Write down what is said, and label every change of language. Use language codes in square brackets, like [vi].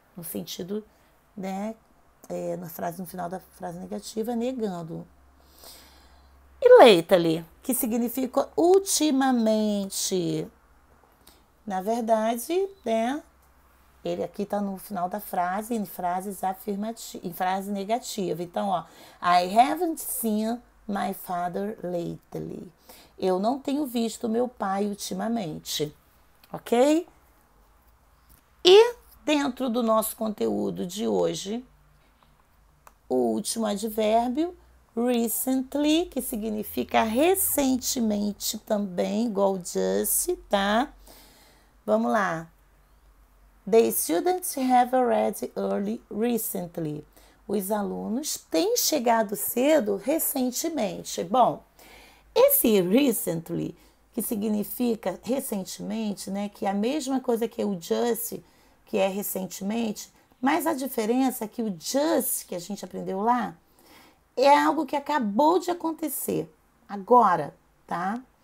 [pt] No sentido, né, no final da frase negativa, negando. E lately, que significa ultimamente. Na verdade, né, ele aqui está no final da frase, em frases afirmativas, em frase negativa. [en] Então, ó, I haven't seen my father lately. [pt] Eu não tenho visto meu pai ultimamente, ok? E dentro do nosso conteúdo de hoje, o último advérbio, recently, que significa recentemente também, igual just, tá? Vamos lá. [en] The students have arrived early recently. [pt] Os alunos têm chegado cedo recentemente. Bom, esse recently, que significa recentemente, né, que é a mesma coisa que o just, que é recentemente, mas a diferença é que o just, que a gente aprendeu lá, é algo que acabou de acontecer, agora, tá?